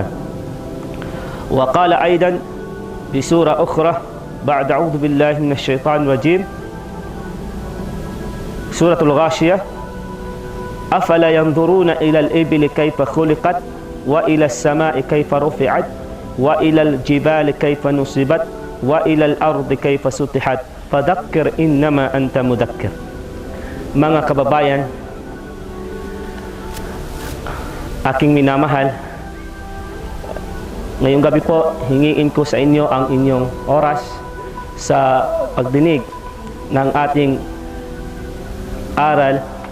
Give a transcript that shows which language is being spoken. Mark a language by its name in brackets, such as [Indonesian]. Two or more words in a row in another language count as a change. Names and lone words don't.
[Arabic] وقال أيضا في سورة أخرى بعد أعوذ بالله من الشيطان الرجيم سورة الغاشية أفلا ينظرون إلى الإبل كيف خلقت وإلى السماء كيف رفعت وإلى الجبال كيف نصبت وإلى الأرض كيف سطحت فذكر إنما أنت مذكر. [Filipino] Mga kababayan, aking minamahal, ngayong gabi po hingiin ko sa inyo ang inyong oras sa pagdinig ng ating aral.